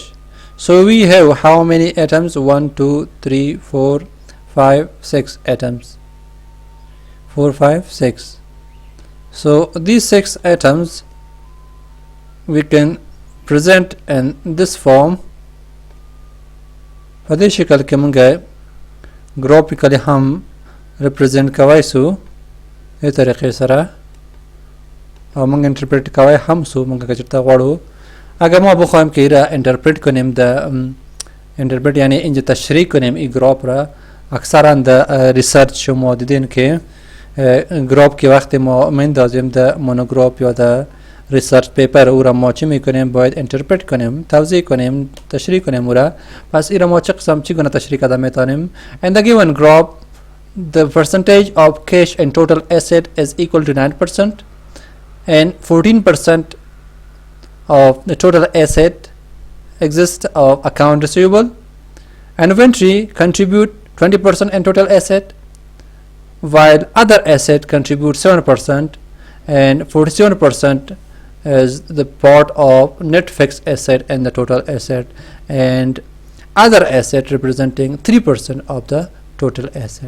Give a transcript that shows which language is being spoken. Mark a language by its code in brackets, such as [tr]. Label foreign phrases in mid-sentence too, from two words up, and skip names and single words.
[en] So we have how many atoms? 1 2 3 4 5 6 atoms. 4 5 6. So these 6 atoms we can present in this form. [ps] په دې شکل کې موږ ګرافیکلی هم ریپرزینټ کوای سو دې طریقې سره، او موږ انټرپریټ کوای هم سو موږ که چېرته غواړو. [fa] اگر ما بخوایم که ای را انترپریت کنیم، انترپریت یعنی اینجا تشریح کنیم ای گراف را، اکثرا در ریسرچ شما دیدین که گراف که وقتی ما مندازیم در مونوگراف یا در [en] research paper [fa] او را ما چی میکنیم؟ باید انترپریت کنیم، توضیح کنیم، تشریح کنیم او را. پس ای را ما چی گونه تشریح کرده میتونیم؟ [en] In the given graph the percentage of cash and total asset is equal to 9%, and 14% of the total asset exists of account receivable. Inventory contribute 20% in total asset, while other asset contribute 7%, and 47% is the part of net fixed asset and the total asset, and other asset representing 3% of the total asset.